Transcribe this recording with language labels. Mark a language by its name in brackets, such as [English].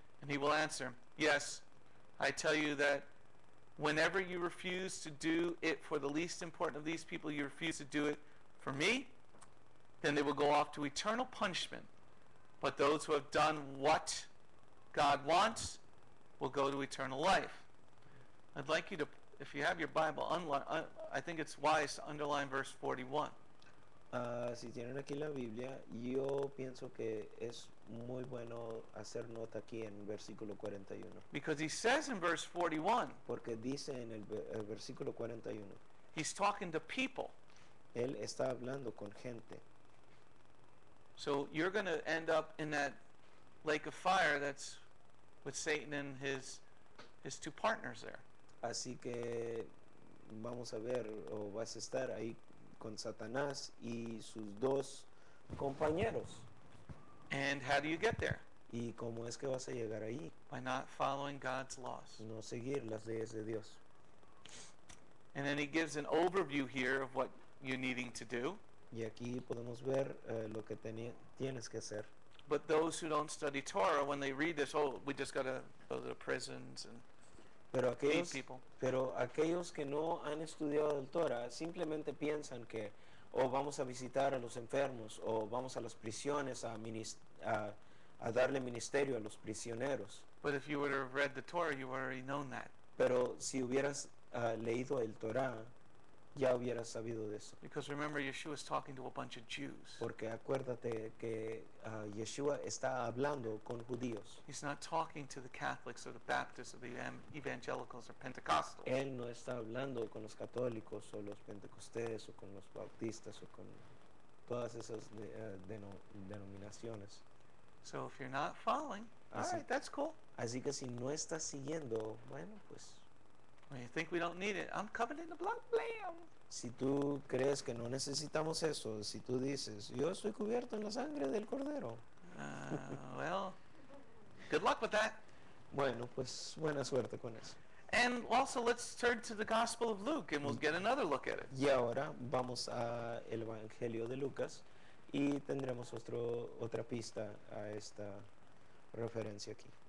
[English] And he will answer, "Yes, I tell you that whenever you refuse to do it for the least important of these people, you refuse to do it for me." Then they will go off to eternal punishment. But those who have done what God wants will go to eternal life. I'd like you to, if you have your Bible, I think it's wise to underline verse 41. [Spanish] Si tienen aquí la Biblia, yo pienso que es muy bueno hacer nota aquí en versículo 41. [English] Because he says in verse 41, [Spanish] Porque dice en el versículo 41, [English] he's talking to people. [Spanish] Él está hablando con gente. [English] So you're going to end up in that lake of fire that's with Satan and his two partners there. [Spanish] Así que vamos a ver, o vas a estar ahí con Satanás y sus dos compañeros. [English] And how do you get there? [Spanish] ¿Y cómo es que vas a llegar ahí? [English] By not following God's laws. [Spanish] No seguir las leyes de Dios. [English] And then he gives an overview here of what you're needing to do. [Spanish] Y aquí podemos ver lo que tienes que hacer. [English] But those who don't study Torah, when they read this, oh, we just got to go to the prisons and [Spanish] Pero [English] feed people. [Spanish] aquellos que no han estudiado el Torah simplemente piensan que o vamos a visitar a los enfermos o vamos a las prisiones a darle ministerio a los prisioneros. [English] But if you would have read the Torah, you would have already known that. [Spanish] Pero si hubieras leído el Torah, ya hubieras sabido de eso. [English] Because remember, Yeshua is talking to a bunch of Jews. [Spanish] Porque acuérdate que Yeshua está hablando con judíos. [English] He's not talking to the Catholics or the Baptists or the evangelicals or Pentecostals. [Spanish] Él no está hablando con los católicos o los pentecostés o con los bautistas o con todas esas denominaciones. [English] So if you're not following, all right, that's cool. [Spanish] Así que si no estás siguiendo, bueno, pues [English] When you think we don't need it, I'm covered in the blood, blam. [Spanish] si tú crees que no necesitamos eso, si tú dices, yo estoy cubierto en la sangre del Cordero, [English] Well, good luck with that. [Spanish] bueno, pues buena suerte con eso. [English] And also, let's turn to the Gospel of Luke, and we'll get another look at it. [Spanish] Y ahora vamos a el Evangelio de Lucas y tendremos otra pista a esta referencia aquí.